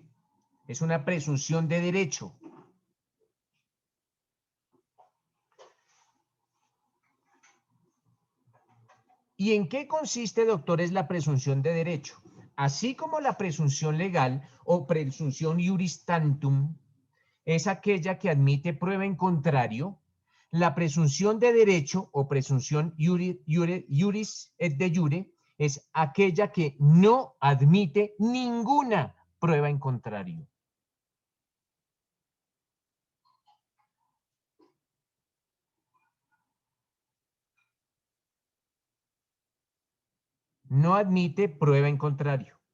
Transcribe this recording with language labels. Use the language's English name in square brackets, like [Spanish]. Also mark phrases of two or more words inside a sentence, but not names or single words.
[Spanish] Es una presunción de derecho. ¿Y en qué consiste, doctores, la presunción de derecho? Así como la presunción legal o presunción [Latin] juris tantum [Spanish] es aquella que admite prueba en contrario, la presunción de derecho o presunción [Latin] juris et de iure [Spanish] es aquella que no admite ninguna prueba en contrario. No admite prueba en contrario.